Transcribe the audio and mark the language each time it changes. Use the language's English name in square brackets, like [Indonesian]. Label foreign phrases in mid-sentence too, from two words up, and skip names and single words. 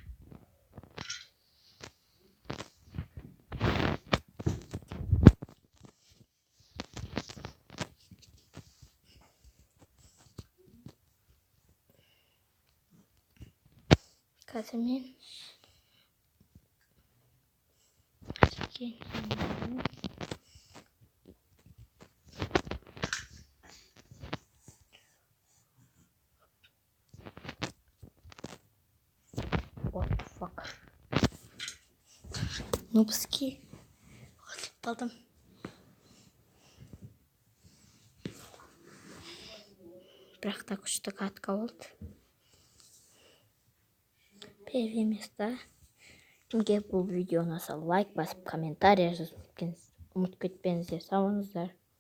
[Kazakh] Қазір мен [English] What the fuck? [Kazakh] Нубски. Қосылып қалдым. Бірақ та күшті катка болды. [Russian] Первое место. [Kazakh] Кімге бұл видео ұнаса лайк басып, комментарий жазып ұмытып кетпеңіздер. Сау болыңыздар.